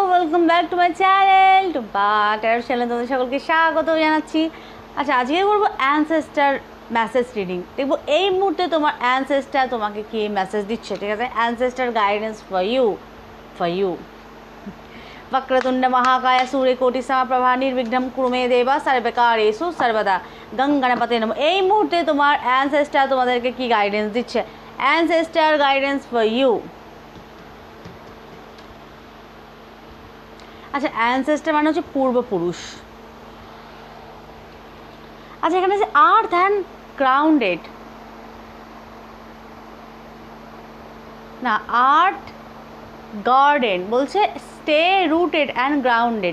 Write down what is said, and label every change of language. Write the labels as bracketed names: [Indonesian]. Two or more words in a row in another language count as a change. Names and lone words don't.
[English] welcome back to my channel [Bangla] টুম্পা ট্যারো চ্যানেলে তোমাদের সকলকে স্বাগত জানাচ্ছি। আচ্ছা, আজকে করবো [English] ancestor message reading. [Bangla] দেখবো এই মুহূর্তে তোমার অ্যানসেস্টার তোমাকে কি মেসেজ দিচ্ছে, ঠিক আছে? [English] ancestor guidance for you [Sanskrit] वक्रतुंड महाकाय सूर्यकोटि समप्रभा निर्विघ्नं कुरु मे देवा सर्वकार्येषु सर्वदा गं गणपते नमः। [Bangla] এই মুহূর্তে তোমার অ্যানসেস্টার তোমাদেরকে কি গাইডেন্স দিচ্ছে? [English] Ancestor guidance for you. [Bangla] আচ্ছা, অ্যানসেস্টার মানে হচ্ছে পূর্বপুরুষ। আচ্ছা, এখানে যে [English] earth and grounded, [Bangla] না [English] earth garden [Bangla] বলছে [English] stay rooted and grounded.